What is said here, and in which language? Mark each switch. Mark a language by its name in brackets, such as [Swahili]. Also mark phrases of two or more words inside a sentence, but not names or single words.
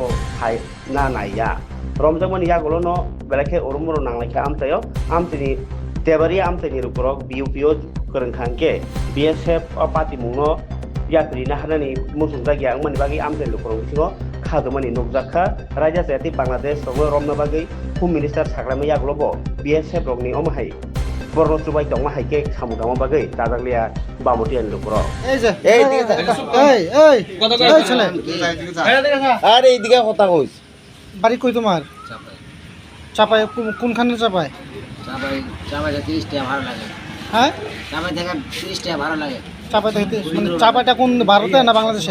[Kok Borok] हाय ना नाया रमजामनि यागलो न बेलाखे उरुमुरो नांलायखे आमचायो आमचनि तेबारिया आमचायनि रुपरक BUPO फोरोंखांके BSF पार्टी मुंनो यात्रिना हानानि मुसुं जागिया आंमानि बागै आमचायनि रुपरक बिथिङो खादोमानि नुकजाखा रायजासायाति बांलादेश रंनो रमनो बागै [English] home minister [Kok Borok] साग्रामा यागलबो BSF रंनि अमहाय बरनो सुबाय दंमाहायके सामुदामा बागै दाजागलिया बामटियानि रुपरक [Bangla] ছেলে আরে এইদিকে কথা কইস বাড়ি কই তোমার চাপায় কোনখানে চাপায় চাপাই 30 টাকা ভাড়া লাগে। হ্যাঁ চাপাই থেকে 30 টাকা ভাড়া লাগে চাপায় থেকে মানে চাপাটা কোন ভারতে না বাংলাদেশে